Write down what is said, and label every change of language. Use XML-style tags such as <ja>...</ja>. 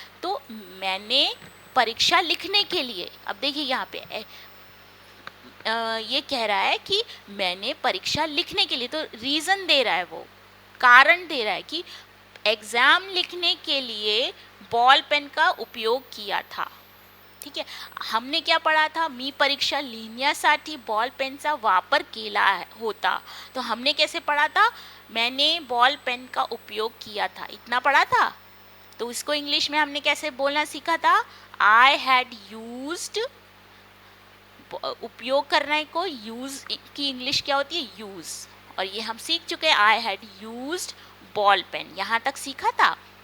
<hi>तो मैंने परीक्षा लिखने के लिए, अब देखिए यहाँ पे ये कह रहा है कि मैंने परीक्षा लिखने के लिए, तो रीज़न दे रहा है, वो कारण दे रहा है कि एग्ज़ाम लिखने के लिए बॉल पेन का उपयोग किया था. ठीक है. हमने क्या पढ़ा था?</hi> <mr>मी परीक्षा लिहिण्यासाठी बॉल पेनचा वापर केला होता.</mr> <hi>तो हमने कैसे पढ़ा था? मैंने बॉल पेन का उपयोग किया था, इतना पढ़ा था. तो इसको इंग्लिश में हमने कैसे बोलना सीखा था?</hi> <en>I had used.</en> <hi>उपयोग करने को यूज की इंग्लिश क्या होती है? यूज. और ये हम सीख चुके हैं,</hi> <en>I had used ball pen,</en> <hi>यहाँ तक सीखा था.</hi>